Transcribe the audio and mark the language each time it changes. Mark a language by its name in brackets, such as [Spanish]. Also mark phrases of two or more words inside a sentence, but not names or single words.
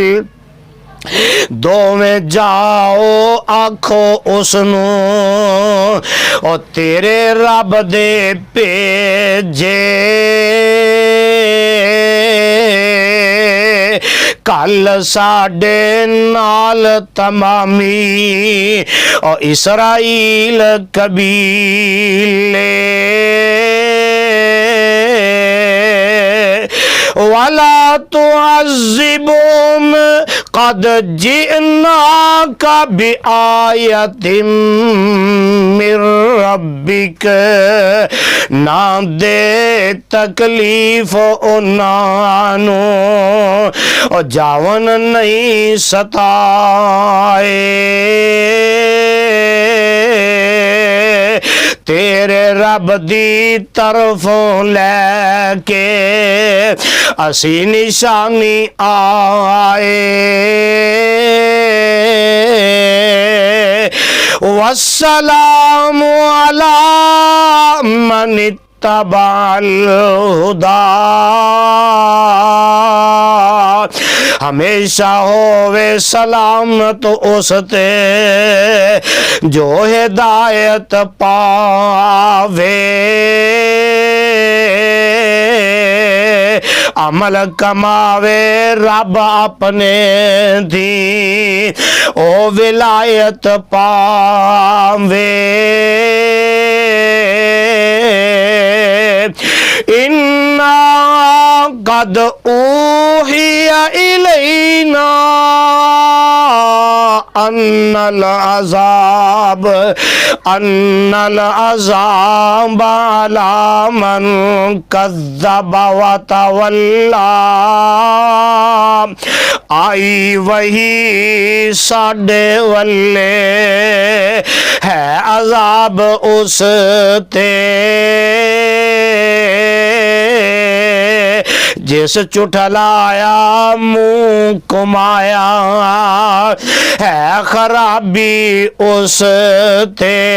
[Punjabi] دوویں جاؤ آکھو اوہنوں او تیرے رب دے بھیجے. کل ساڈے نال تمامی او اسرائیل قبیلے. [Arabic] ولا تعذبهم قد جئناك بآية من ربك. [Punjabi] نہ دے تکلیف اونہانوں اور جاون نہیں ستائے. تیرے رب دی طرفوں لے کے اسی نشانی آئے. [Arabic] والسلام على من اتبع الهدى. [Punjabi] ہمیشہ ہووے سلامت اس تے جو ہدایت پاوے، عمل کماوے رب اپنے دی او ولایت پاوے. [Arabic] إنا قد أوحي إلينا أن العذاب على من كذب وتولى. [Punjabi] آئی وحی ساڈے ولے ہے عذاب اس تے جس جھٹلایا منہ کمایا، ہے خرابی اس تے.